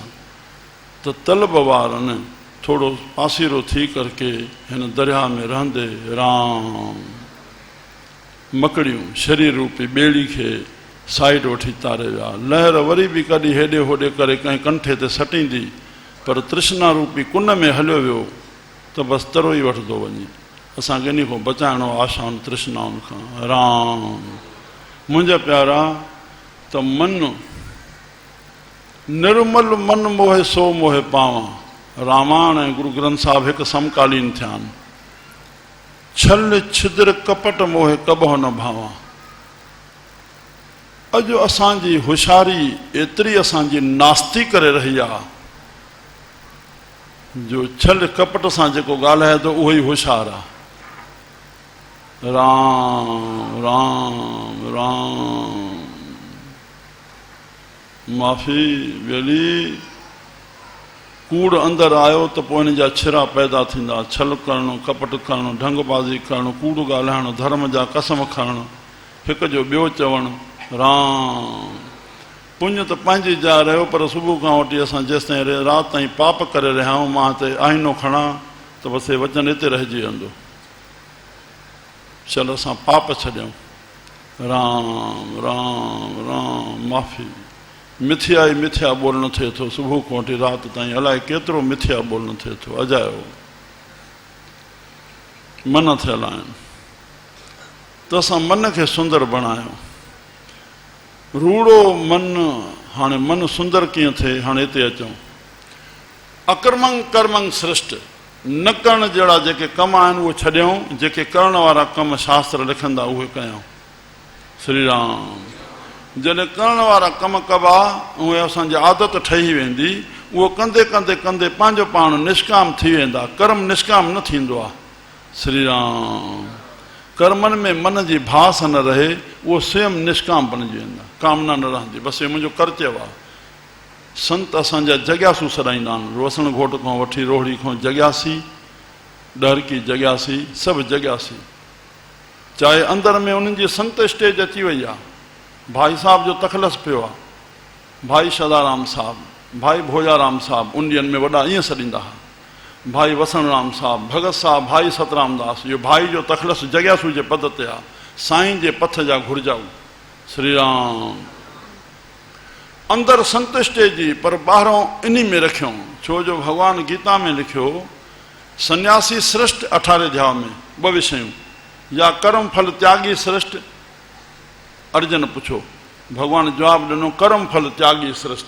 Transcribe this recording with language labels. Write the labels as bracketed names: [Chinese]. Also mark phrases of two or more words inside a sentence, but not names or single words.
[Sindhi] त तलब वारनि थोड़ो पासीरो थी करके हिन दरिया में रहंदे राम मकड़ियूं शरीर रूपी ॿेड़ी खे साइड वठी तारे विया। लहर वरी बि कॾहिं हेॾे होॾे करे कंहिं कंठे ते सटींदी, पर तृष्णा रूपी कुन में हलियो वियो त बसि तरो ई वठंदो वञे। असांखे इन खां बचाइणो आशाउनि तृष्णाउनि खां। राम। मुंहिंजा प्यारा, त मन निर्मल मन मोहे सो मोहे पावां। रामायण ऐं गुरु ग्रंथ साहिब हिकु समकालीन थिया आहिनि। छल छिद्र कपट मोहे कबह न भावां। अॼु असांजी होशियारी एतिरी असांजी नास्ती करे रही आहे जो छल कपट सां जेको ॻाल्हाए थो उहो ई होशियारु आहे। राम राम राम। माफ़ी वेली कूड़ अंदरि आयो त पोइ हिन जा छिरा पैदा थींदा। छल करणु, कपट करणु, ढंगबाज़ी करणु, कूड़ ॻाल्हाइणु, धर्म जा कसम खणणु, हिक जो ॿियो चवणु। राम। पुण्य त पंहिंजी जाइ रहियो, पर सुबुह खां वठी असां जेसिताईं राति ताईं पाप करे रहिया आहियूं, मां हिते आईनो खणा त बसि वचन हिते रहिजी वेंदो। चल असां पाप छॾियऊं। राम राम राम। माफ़ी। मिथ्या ई मिथ्या ॿोलणु थिए थो सुबुह खां वठी राति ताईं, अलाए केतिरो मिथ्या ॿोलणु थिए थो। अजायो मन थियल आहिनि त असां मन खे सुंदर बणायूं। रूड़ो मन, हाणे मन सुंदर कीअं थिए, हाणे हिते अचूं। अकर्मंग कर्मंग सृष्ट, न करण जहिड़ा जेके कम आहिनि उहे छॾियऊं, जेके करण वारा कम शास्त्र लिखंदा उहे कयूं। श्री राम। जॾहिं करण वारा कम कबा उहे असांजी आदत ठही वेंदी, उहो कंदे कंदे कंदे पंहिंजो पाण निष्काम थी वेंदा। कर्म निष्काम न थींदो आहे। श्री राम। कर्मनि में मन जी भास न रहे, उहो स्वयं निष्काम बणिजी वेंदा, कामना न रहंदी, बसि इहो मुंहिंजो कर्तव्य आहे। संत असांजा जॻियासू सॾाईंदा आहिनि। रोसण घोट खां वठी रोहड़ी खां जॻियासी, डहरकी जॻियासी, सभु जॻियासी। चाहे अंदरि में उन्हनि जी संत स्टेज अची वई आहे। भाई साहब जो तखलस पियो आहे, भाई सदाराम साहब, भाई भोजाराम साहब, उंडियन में वॾा ईअं सॾींदा हुआ। भाई वसणराम साहब, भगत साहब, भाई सतराम दास, इहो भाई जो तखलस जॻियासू जे पद ते आहे। साईं जे पथ जा घुरजाऊ। श्री राम। अंदरि संत स्टेज जी, पर ॿाहिरों इन में रखियऊं। छो जो भॻवानु गीता में लिखियो, सन्यासी श्रेष्ठ 18 अध्याय में 2 विषयूं, या कर्म फल त्यागी श्रेष्ठ। अर्जुन पुछो, भॻवानु जवाबु ॾिनो, कर्म फल त्यागी श्रेष्ठ।